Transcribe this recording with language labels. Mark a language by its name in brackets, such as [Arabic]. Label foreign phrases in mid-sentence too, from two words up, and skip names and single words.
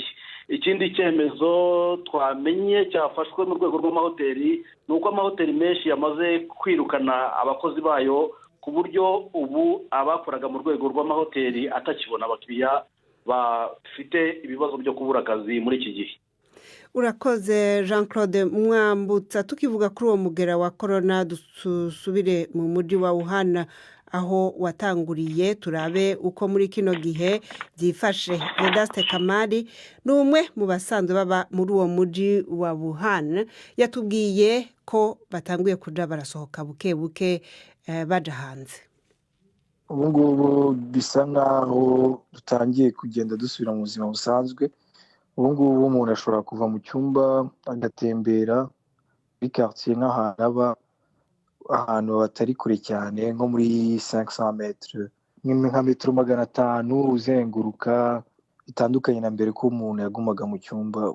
[Rundi] Ikindi cyemezo twamenye cyafashwe mu rwego rw'amahoteli ni uko amahoteli menshi yamaze kwirukana abakozi bayo, ku buryo ubu abakoraga mu rwego rw'amahoteli atakibona abakiriya bafite ibibazo byo kubura akazi muri iki gihe. Urakoze Jean-Claude Mwambutsa. Tukivuga kuri uwo mugera wa corona, dusubire mu muji wa Wuhan aho watanguriye, turabe uko muri kino gihe byifashe. Vedaste Kamari ni umwe mu basanzwe baba muri uwo muji wa Wuhan, yatubwiye ko batanguye kuja barasohoka buke buke baja hanze. [Kinyarwanda] Ubu ngubu bisa nkaho dutangiye kugenda dusubira mu buzima busanzwe. Ubu ngubu umuntu ashobora kuva mu cyumba agatembera muri quartier nk'ahantu aba ahantu hatari kure cyane, nko muri 500 metres, nka metero 500 uzenguruka, bitandukanye na mbere ko umuntu yagumaga mu cyumba.